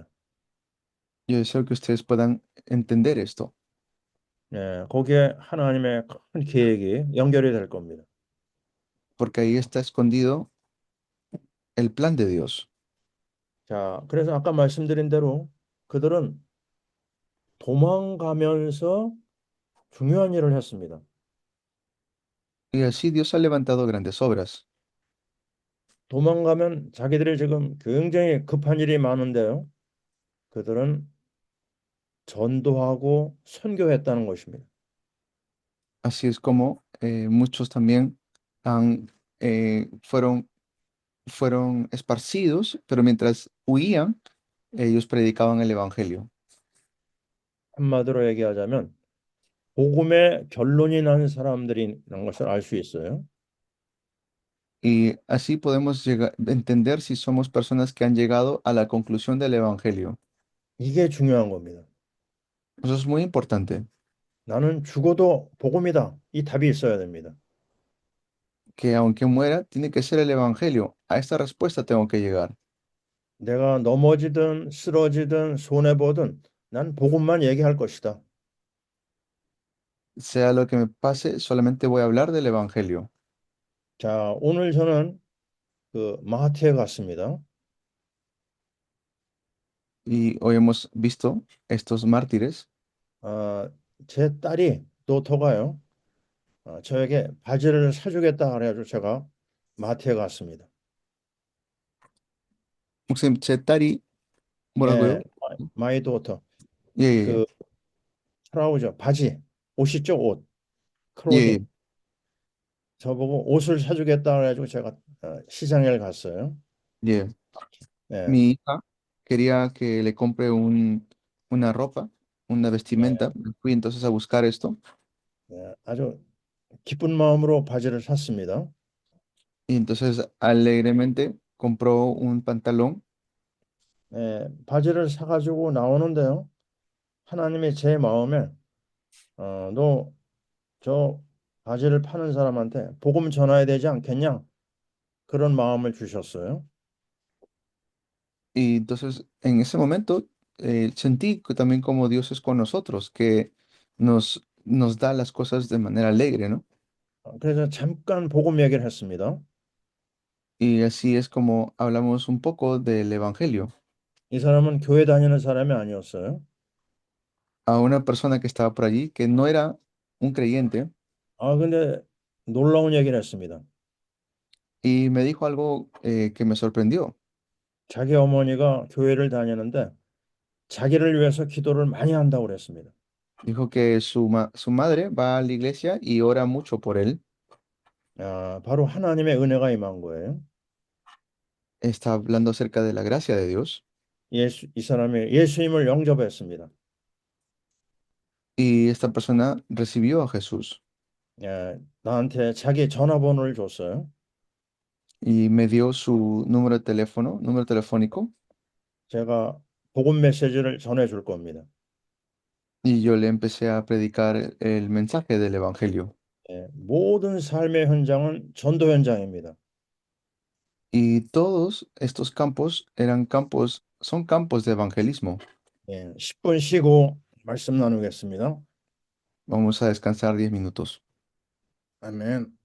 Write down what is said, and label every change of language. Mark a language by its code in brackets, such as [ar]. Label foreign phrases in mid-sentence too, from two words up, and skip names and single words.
[es] Yo deseo que ustedes puedan entender esto, [ko] 거기에 하나님의 큰 계획이 연결이 될 겁니다. [es] porque ahí está escondido el plan de Dios. [ko] 자, 그래서 아까 말씀드린 대로 그들은 도망가면서 중요한 일을 했습니다. [es] Y así Dios ha levantado grandes obras. [ko] 도망가면 자기들이 지금 굉장히 급한 일이 많은데요. 그들은 전도하고 선교했다는 것입니다. [es] Así es como muchos también fueron esparcidos, pero mientras huían, ellos predicaban el evangelio. [ko] 한마디로 얘기하자면 복음의 결론이 난 사람들이라는 것을 알 수 있어요. [es] Y así podemos entender si somos personas que han llegado a la conclusión del evangelio. [ko] 이게 중요한 겁니다. [es] Eso es muy importante, [ko] 나는 죽어도 복음이다. 이 답이 있어야 됩니다. [es] que aunque muera, tiene que ser el evangelio. A esta respuesta tengo que llegar. [ko] 내가 넘어지든 쓰러지든 손해보든 난 복음만 얘기할 것이다. [es] Sea lo que me pase, solamente voy a hablar del evangelio. [ko] 자, 오늘 저는 그 마하티에 갔습니다. [es] Y hoy hemos visto estos mártires. [ko] 제 딸이 노토가요. 저에게 바지를 사주겠다 그래가지고 제가 마트에 갔습니다. 혹시 제 딸이 뭐라고요? [en] 예, my daughter [ko] 예, 예, 그 트라우저 바지 옷이죠 옷 예, 예, 클로딩 저보고 옷을 사주겠다 그래가지고 제가 시장에 갔어요. 예. 예, [es] Mi hija quería que le compre una ropa, una [ko] 예, [es] vestimenta. Fui entonces a buscar esto [ko] 아주 기쁜 마음으로 바지를 샀습니다. [es] y entonces alegremente compró un pantalón [ko] 바지를 사가지고 나오는데요. 하나님이 제 마음에 너 저 바지를 파는 사람한테 복음 전해야 되지 않겠냐? 그런 마음을 주셨어요. [es] y entonces en ese momento sentí que también como Dios es con nosotros, que nos da las cosas de manera alegre, ¿no? [ko] 그래서 잠깐 복음 얘기를 했습니다. [es] Y así es como hablamos un poco del Evangelio [ko] 이 사람은 교회 다니는 사람이 아니었어요. [es] a una persona que estaba por allí que no era un creyente [ko] 근데 놀라운 얘기를 했습니다. [es] y me dijo algo que me sorprendió. [ko] 자기 어머니가 교회를 다니는데 자기를 위해서 기도를 많이 한다고 그랬습니다. [es] Dijo que su madre va a la iglesia y ora mucho por él. [ko] 바로 하나님의 은혜가 임한 거예요. [es] Está hablando acerca de la gracia de Dios. [ko] 이 사람이 예수님을 영접했습니다. [es] Y esta persona recibió a Jesús [ko] 나한테 자기 전화번호를 줬어요. [es] y me dio su número de teléfono, número telefónico, [ko] 제가 복음 메시지를 전해줄 겁니다. [es] y yo le empecé a predicar el mensaje del Evangelio. [ko] 모든 삶의 현장은 전도 현장입니다. [es] Y todos estos campos son campos de evangelismo. [ko] 10분 쉬고 말씀 나누겠습니다. [es] Vamos a descansar 10 minutos. [ko] 아멘.